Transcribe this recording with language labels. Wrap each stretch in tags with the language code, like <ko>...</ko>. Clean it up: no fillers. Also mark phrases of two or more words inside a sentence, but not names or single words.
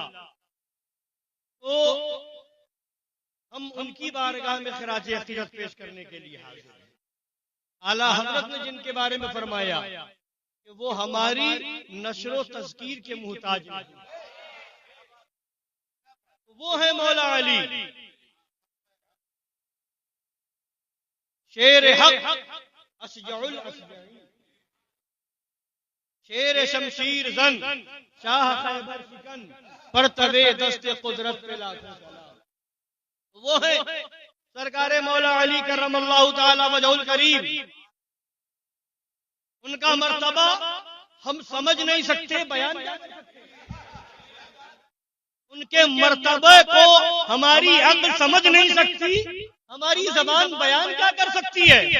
<ur>تو ہم ان کی بارگاہ میں خراج عقیدت پیش کرنے کے لیے حاضر ہیں۔ اعلیٰ حضرت نے جن کے بارے میں فرمایا کہ وہ ہماری نشر و تذکیر کے محتاج نہیں، وہ ہے مولا علی، شیر حق</ur> <ar>اشجع الاشجعین،</ar> <ur>شیر شمشیر زن، شاہ خیبر شکن، پرتو دست قدرت پہ لاکھوں سلام۔ وہ ہے سرکار مولا علی</ur> <ar>کرم اللہ تعالی وجہ الکریم۔</ar> <ur>ان کا مرتبہ ہم سمجھ نہیں سکتے، بیان نہیں کر سکتے۔ ان کے مرتبہ کو ہماری عقل سمجھ نہیں سکتی، ہماری زبان بیان کیا کر سکتی ہے؟</ur>